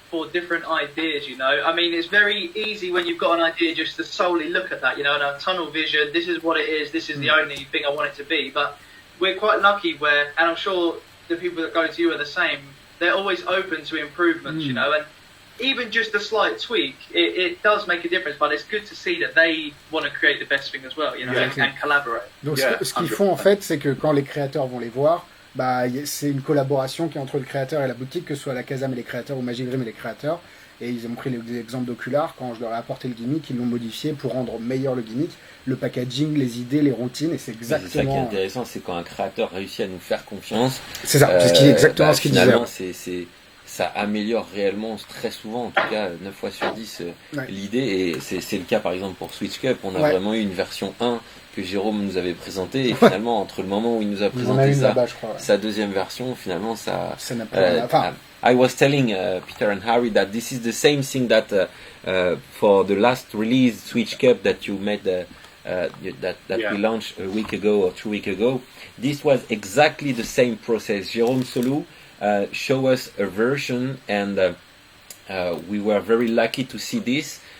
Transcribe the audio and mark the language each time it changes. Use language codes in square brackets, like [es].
[en] for different ideas, you know. I mean, it's very easy when you've got an idea just to solely look at that, you know, and a tunnel vision, this is what it is, this is the only thing I want it to be. But we're quite lucky where, and I'm sure the people that go to you are the same, they're always open to improvements, you know, and even just a slight tweak, it does make a difference, but it's good to see that they want to create the best thing as well, you know, and collaborate. [fr] Donc ce qu'ils font en fait, c'est que quand les créateurs vont les voir, bah, c'est une collaboration qui est entre le créateur et la boutique, que ce soit Alakazam et les créateurs ou Magic Dream et les créateurs. Et ils ont pris l'exemple d'Ocular, quand je leur ai apporté le gimmick, ils l'ont modifié pour rendre meilleur le gimmick, le packaging, les idées, les routines, et c'est exactement... C'est ça qui est intéressant, c'est quand un créateur réussit à nous faire confiance. C'est ça, c'est ce qui est exactement ce qu'il disait. Finalement, ça améliore réellement, très souvent, en tout cas 9 fois sur 10, l'idée, et c'est le cas par exemple pour Switch Cup, on a vraiment eu une version 1 que Jérôme nous avait présentée, et finalement, entre le moment où il nous a présenté sa deuxième version, finalement, ça n'a pas... [en] I was telling Peter and Harry that this is the same thing that for the last release Switch Cup that you made we launched a week ago or 2 weeks ago. This was exactly the same process. Jérôme Solou showed us a version, and we were very lucky to see this.